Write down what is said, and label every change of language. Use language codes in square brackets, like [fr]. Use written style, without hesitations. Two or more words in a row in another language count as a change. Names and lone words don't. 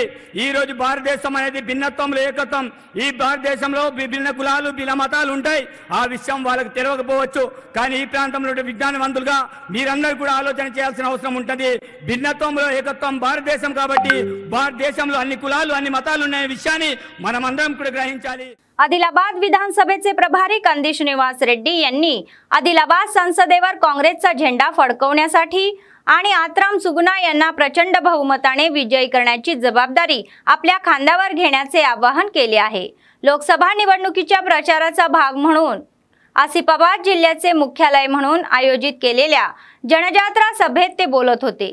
[te] ఈరోజు భారతదేశం అనేది భిన్నత్వంలో ఏకత్వం. ఈ భారతదేశంలో భిన్న కులాలు భిన్న మతాలు ఉంటాయి. ఆ విషయం వాళ్ళకి తెలియకపోవచ్చు. కానీ ఈ ప్రాంతంలో విజ్ఞానవంతులుగా మీరందరూ కూడా ఆలోచన చేయాల్సిన అవసరం ఉంటుంది. భిన్నత్వంలో ఏకత్వం భారతదేశం కాబట్టి భారతదేశంలో అన్ని కులాలు అన్ని మతాల విషయాన్ని మనమందరం కూడా గ్రహించాలి. [mr] आदिलाबाद विधानसभेचे प्रभारी कंदी श्रीनिवास रेड्डी यांनी आदिलाबाद संसदेवर काँग्रेसचा झेंडा फडकवण्यासाठी आणि आत्राम सुगुना यांना प्रचंड बहुमताने विजयी करण्याची जबाबदारी आपल्या खांद्यावर घेण्याचे आवाहन केले आहे. लोकसभा निवडणुकीच्या प्रचाराचा भाग म्हणून आसिफाबाद जिल्ह्याचे मुख्यालय म्हणून आयोजित केलेल्या जनजात्रा सभेत ते बोलत होते.